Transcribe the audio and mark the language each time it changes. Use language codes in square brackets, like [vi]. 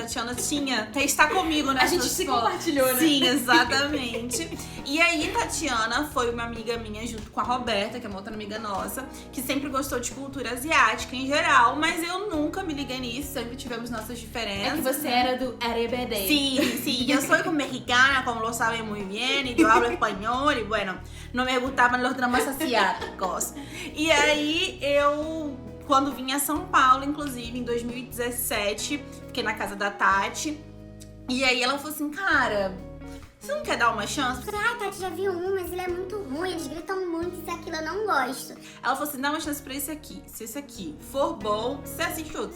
[pt] Tatiana está comigo, né? A gente se compartilhou, né? Sim, exatamente. E aí, Tatiana foi uma amiga minha junto com a Roberta, que é uma outra amiga nossa, que sempre gostou de cultura asiática em geral, mas eu nunca me liguei nisso, sempre tivemos nossas diferenças. É que você era do RBD. [es] Sí, yo soy mexicana, como lo saben muy bien, y yo hablo español, y bueno, no me gustaban los dramas asiáticos. [pt] E aí, quando vim a São Paulo, inclusive, em 2017, fiquei na casa da Tati, e aí ela falou assim, cara, você não quer dar uma chance? Eu falei, Tati, já vi um, mas ele é muito ruim, eles gritam muito, isso e aquilo, eu não gosto. Ela falou assim, dá uma chance pra esse aqui. Se esse aqui for bom, você assiste outro.